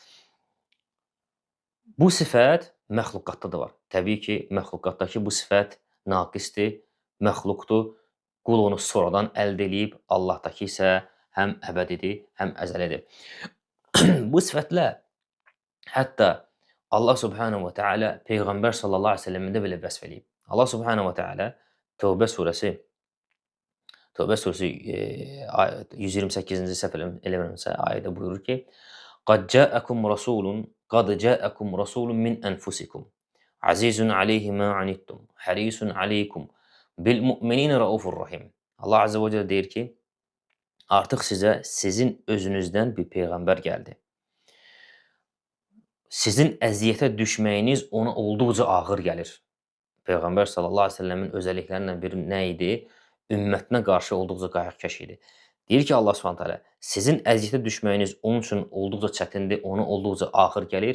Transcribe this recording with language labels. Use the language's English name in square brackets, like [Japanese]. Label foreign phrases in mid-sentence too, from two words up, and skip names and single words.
[Azerbaijani] Bu sifət məxluqatda da var. Təbii ki, məxluqatdakı bu sifət naqisdir, məxluqdur. Qul onu sonradan əldə edib, Allahdakı isə həm əbədidir, həm əzəlidir. Bu sifətlə hətta [Arabic] الله سبحانه وتعالى [Azerbaijani] Peyğəmbər [Arabic] صلى الله عليه وسلم [Azerbaijani] belə vəsf edib. [Arabic] الله سبحانه وتعالى [Azerbaijani] Tövbə surəsi 128-ci səhv eləmirəmsə ayədə buyurur ki, [Arabic] قد جاءكم رسول من أنفسكم عزيز عليه ما عنتم حريص عليكم بالمؤمنين رءوف رحيم. الله عز وجل [Azerbaijani] deyir ki, artıq sizə sizin özünüzdən bir peyğəmbər gəldi. Sizin əziyyətə düşməyiniz ona olduqca ağır gəlir. Peyğəmbər [Arabic] صلى الله عليه وسلم [Azerbaijani] özəlliklərindən biri nə idi? Ümmətinə qarşı olduqca qayğıkeş idi. Deyir ki [Arabic] الله سبحانه وتعالى, [Azerbaijani] sizin əziyyətə düşməyiniz onun üçün olduqca çətindir, ona olduqca ağır gəlir.